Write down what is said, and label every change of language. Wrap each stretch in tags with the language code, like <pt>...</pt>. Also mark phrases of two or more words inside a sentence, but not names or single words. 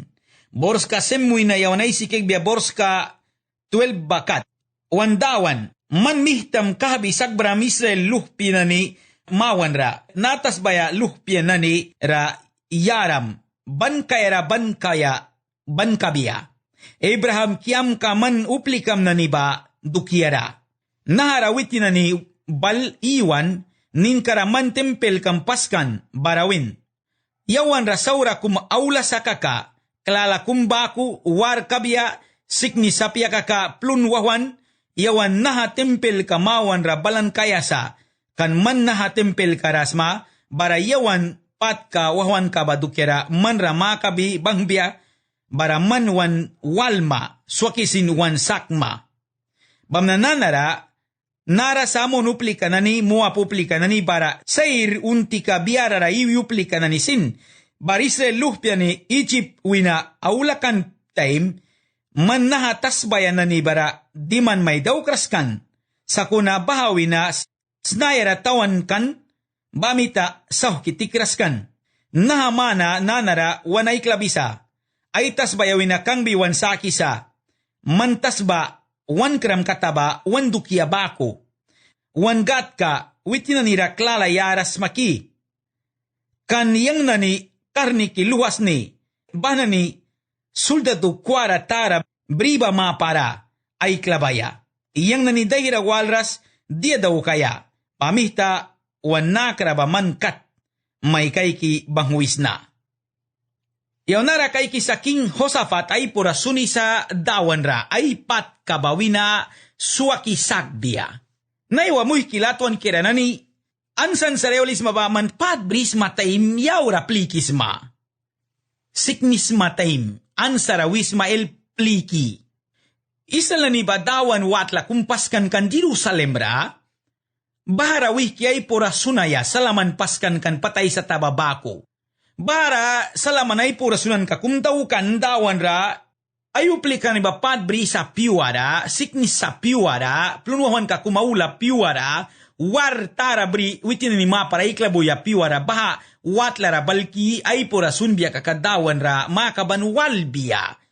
<miq>Borska semuy na yawanay sikig biya borska 12 bakat. Wandawan, man mihtam kahabi sagbram Israel luhpi na ni mawan ra. Natas baya luhpi na ni ra yaram. Bankaya bankabiya. Abraham kiam ka man uplikam na ni ba dukiara. Naharawitin na ni bal iwan nin karaman tempel kampaskan barawin. Yawan rasaura kum aula sa kaka, klala kumbaku war kabya, sikni sapya kaka plunwawan, yawan naha tempel kamawan rabalan kayasa, kan man naha tempel karasma, bara yawan pat ka wawan ka badukera man rama kabi bangbya, baraman wan walma, swakisin wan sakma. Bamnananara, nara samon uplika nani, mua puplika nani bara, sair untika biarara iuplika nani sin, barisre luhpiani Egypt wina aulakan time, man nahatasbayan nani bara, diman may dawkraskan, sakuna bahawina, snayara tawan kan, bamita saw kitikraskan. Nahamana nanara wanay klabisa, ay tasbayawin na kang biwan sa kisa, mantasba, wan kram kataba, wan dukya bako, wan gat ka, witinanira klala yaras maki, kan yang nani karni kiluwas ni, banani, suldado kwara tara, briba mapara, ay klabaya, iyang nani dahira walras, dia daw kaya, pamihta, wan nakraba mankat, may kayki bangwis na. Yaw nara kayki sa King Hosafat ay purasuni sa dawan ra ay pat kabawina suwaki sagbia. Naiwa muy kilatuan kira nani ansan sa reolis mabaman pat bris mataim yaw ra plikis ma. Siknis mataim ansara wismael pliki. Isal na ni badawan watla kumpaskan kan Jerusalem ra bahara wiki ay pura sunaya salaman paskan kan patay sa tababako. Bara salaman ay pura sunan ka kumtaw kan dawan ra ay uplikan ni bapat bri sa piwara, siknis sa piwara, plunuhan ka kumaula piwara, war tara bri witin ni mapara iklabuya piwara baha watlara balki ay pura sunbia kakadawan ra makabanwalbia.</miq>